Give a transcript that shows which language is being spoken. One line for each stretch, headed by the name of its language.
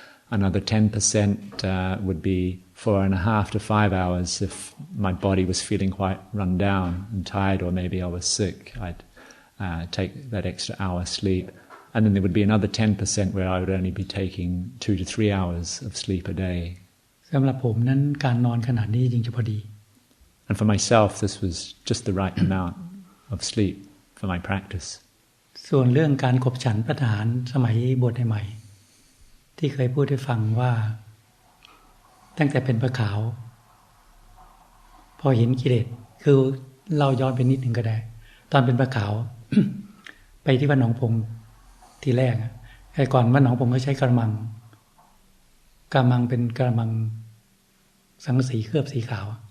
English: Another 10% would be 4.5 to 5 hours if my body was feeling quite run down and tired, or maybe I was sick. I'd take that extra hour sleep. And then there would be another 10% where I would only be taking 2 to 3 hours of sleep a day.
Thai: สำหรับผมนั้นการนอนขนาดนี้จริงจะพอดี
English: And for myself, this was just the right amount of sleep.For my practice.
Thai: ส่วนเรื่องการขบฉันพระทหารสมัยบวชใหม่ๆที่เคยพูดให้ฟังว่าตั้งแต่เป็นพระขาวพอเห็นกิเลสคือเราย้อนไปนิดนึงก็ได้ตอนเป็นพระขาว ไปที่วัดหนองพงทีแรกไอ้ก่อนวัดหนองพงก็ใช้กระมังเป็นกระมังสังกะสีเคลือบสีขาว